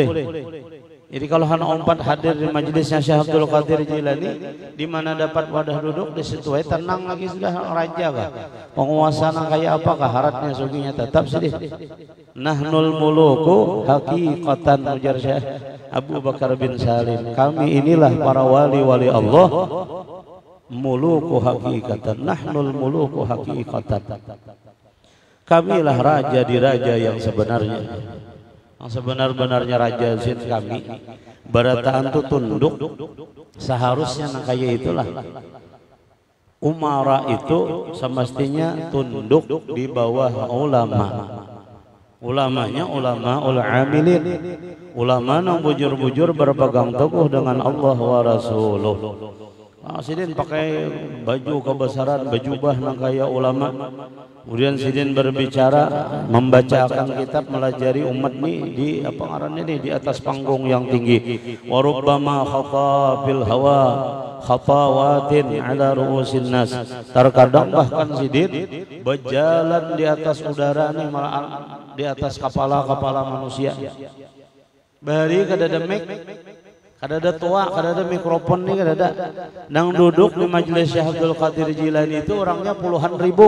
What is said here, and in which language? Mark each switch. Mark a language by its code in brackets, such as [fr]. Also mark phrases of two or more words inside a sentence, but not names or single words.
[bjn] Jadi kalau hana umpat hadir di majelisnya Syekh Abdul Qadir Jilani, di mana dapat wadah duduk di situ tenang lagi sudah raja kah. Penguasa nang kayak apakah haratnya suginya tetap sedih. [ar] Nahnul muluku haqiqatan, ujar Syekh Abu Bakar bin Salim. [bjn] Kami inilah para wali-wali Allah, [ar] muluku haqiqatan. Nahnul muluku haqiqatan. [bjn] Kamilah raja di raja yang sebenarnya. Yang sebenar-benarnya raja zin kami. Barataan itu tunduk. Seharusnya nang kaya itulah. [id] Umara itu semestinya tunduk di bawah ulama. [bjn] Ulamanya [ar] ulama ul-amilin, [bjn] ulama yang bujur-bujur berpegang teguh dengan Allah [ar] wa Rasuluh. [bjn] Sidin pakai baju kebesaran, bejubah nang kaya ulama. Kemudian sidin berbicara, membacakan kitab, melajari umat nih di apa ngarannya nih di atas panggung yang tinggi. [ar] Wa rubbama khata fil hawa khatawatin ala ru'usin nas. [bjn] Terkadang bahkan sidin berjalan di atas udara nih, malah di atas kepala-kepala manusia. Bari kada ada mic, kada ada tua, kada ada mikrofon nih, kada ada. Nang duduk di majelis Syekh Abdul Qadir Jilani itu orangnya puluhan ribu.